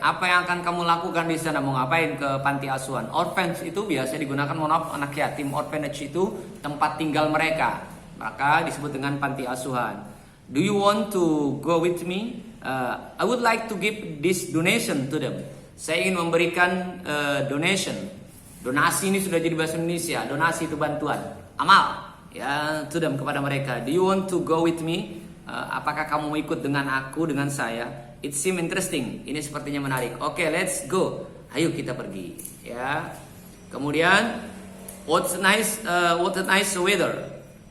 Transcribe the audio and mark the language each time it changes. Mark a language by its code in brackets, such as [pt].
[id] Apa yang akan kamu lakukan di sana? Mau ngapain ke panti asuhan? Orphanage itu biasa digunakan anak yatim. Orphanage itu tempat tinggal mereka, maka disebut dengan panti asuhan. [en] Do you want to go with me? I would like to give this donation to them. [id] Saya ingin memberikan donation. Donasi ini sudah jadi bahasa Indonesia. Donasi itu bantuan, amal, ya, [en] to them, [id] kepada mereka. [en] Do you want to go with me? [id] Apakah kamu mau ikut dengan aku, dengan saya? [en] It seems interesting. [id] Ini sepertinya menarik. Oke, [en] let's go. [id] Ayo kita pergi. Ya. Kemudian, [en] what a nice weather.